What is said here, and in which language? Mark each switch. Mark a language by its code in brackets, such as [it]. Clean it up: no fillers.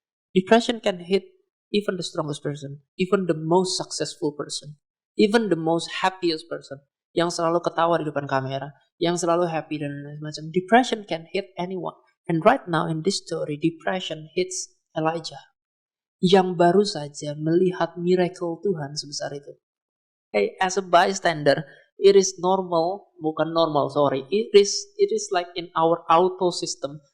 [en] Depression can hit even the strongest person. Even the most successful person. Even the most happiest person. [id] Yang selalu ketawa di depan kamera. Yang selalu happy dan lain-lain macam. [en] Depression can hit anyone. And right now in this story, depression hits Elijah. [id] Yang baru saja melihat miracle Tuhan sebesar itu. [en] Hey, as a bystander, it is normal, [id] bukan normal, [en] sorry. It is like in our auto system.